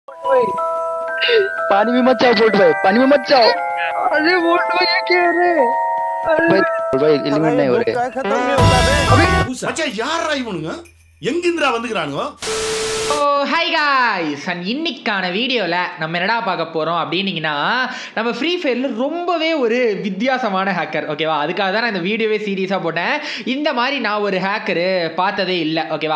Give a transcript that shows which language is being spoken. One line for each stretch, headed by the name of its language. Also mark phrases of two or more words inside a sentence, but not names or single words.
Hindi: पानी में मत जाओ बोल्ट भाई, पानी में मत जाओ। अरे बोल्ट भाई ये क्या है भाई बोल्ट भाई एलिमिनेट नहीं हो रहे। खत्म नहीं होता बे अभी
Tamil: மச்சான் யாரா இவனுங்க எங்கிந்திரா வந்துக்கறானுங்க
English: Hi guys and
Tamil: இன்னைக்கான வீடியோவில் நம்ம என்னடா பார்க்க போகிறோம் அப்படின்னீங்கன்னா நம்ம ஃப்ரீ ஃபயரில் ரொம்பவே ஒரு வித்தியாசமான ஹேக்கர் ஓகேவா. அதுக்காக தான் நான் இந்த வீடியோவே சீரியஸாக போட்டேன். இந்த மாதிரி நான் ஒரு ஹேக்கரு பார்த்ததே இல்லை ஓகேவா.